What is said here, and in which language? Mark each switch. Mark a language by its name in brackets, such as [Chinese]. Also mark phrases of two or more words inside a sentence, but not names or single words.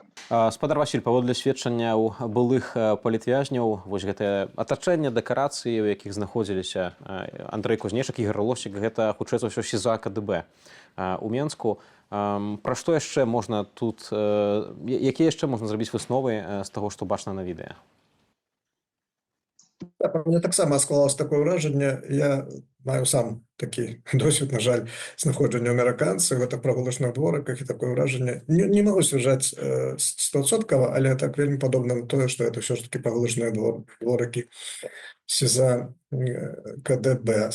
[Belarusian] Спадар Васіль, паводле сведчанняў былых палітвязняў, вось гэтае атачэнне, дэкарацыі, у якіх знаходзіліся Андрэй Кузнечык, Ігар Лосік, гэта хутчэй за ўсё СІЗО КДБ у Менску. Пра што яшчэ можна тут, якія яшчэ можна зрабіць высновы з таго, што бачна на відэа? [Ukrainian] Так, у мене так само склалось таке враження. Я маю сам такий досвід, на жаль, знаходження американців в прогулочних двориках, і таке враження. Не можу стверджати 100%, але так вельми подобно на те, що це все ж таки прогулочні дворики СІЗА КДБ.